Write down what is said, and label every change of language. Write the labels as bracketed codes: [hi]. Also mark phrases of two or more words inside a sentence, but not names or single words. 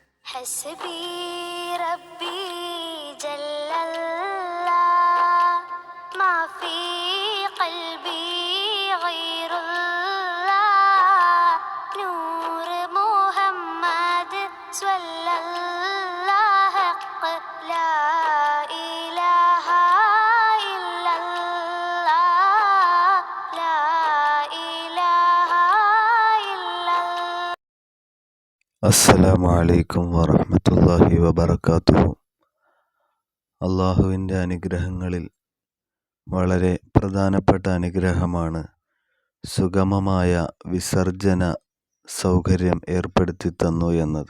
[ar] حسبي ربي جل الله ما في قلبي غير الله نور محمد صلى الله حق لا إله إلا الله لا إله إلا الله. السلام عليكم ورحمة الله وبركاته. [ml] അള്ളാഹുവിൻ്റെ അനുഗ്രഹങ്ങളിൽ വളരെ പ്രധാനപ്പെട്ട അനുഗ്രഹമാണ് സുഗമമായ വിസർജന സൗകര്യം ഏർപ്പെടുത്തി തന്നു എന്നത്.